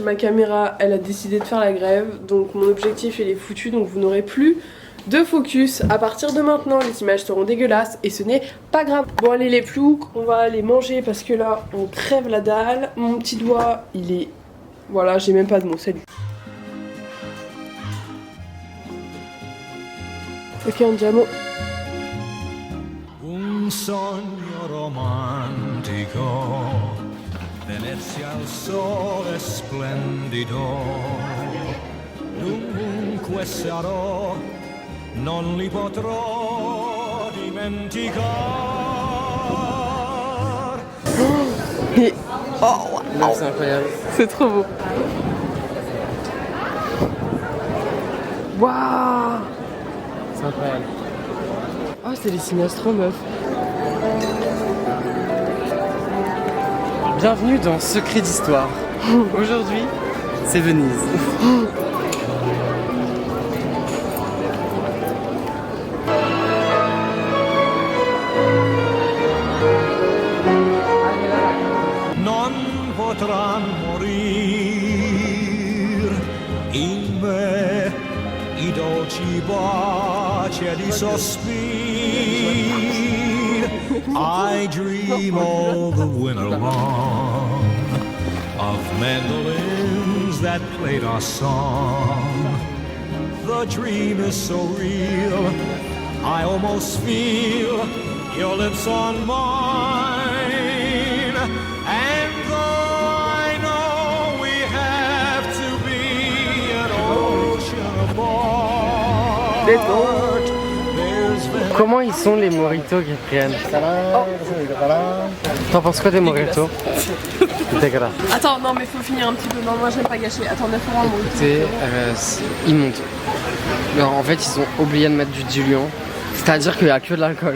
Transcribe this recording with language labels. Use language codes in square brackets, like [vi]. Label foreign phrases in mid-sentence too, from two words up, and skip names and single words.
[fr] Ma caméra elle a décidé de faire la grève donc mon objectif il est foutu donc vous n'aurez plus de focus. À partir de maintenant les images seront dégueulasses et ce n'est pas grave. Bon allez les ploucs, on va aller manger parce que là on crève la dalle. Mon petit doigt il est... Voilà j'ai même pas de mots, salut. [it] Ok andiamo. Un sogno romantico, Venezia al sole splendido, dovunque sarò, non li potrò dimenticare. [fr] Et... Oh, Non, c'est incroyable. c'est trop beau. Waouh. C'est incroyable. Oh c'est les Sinastro meuf. Bienvenue dans Secret d'Histoire. Aujourd'hui, c'est Venise. [it] Non potranno morir in me i dolci baci ed i sospiri. [en] I dream all the winter long of mandolins that played our song. The dream is so real, I almost feel your lips on mine. And though I know we have to be an ocean apart, there's [fr] Comment ils sont les mojitos, Gabriel? T'en penses quoi des mojitos? Dégueulasse. Attends non mais faut finir un petit peu. Non moi j'aime pas gâcher. Attends 9 € un mojito. Écoutez, immonde. Alors, en fait, ils ont oublié de mettre du diluant. C'est-à-dire qu'il n'y a que de l'alcool.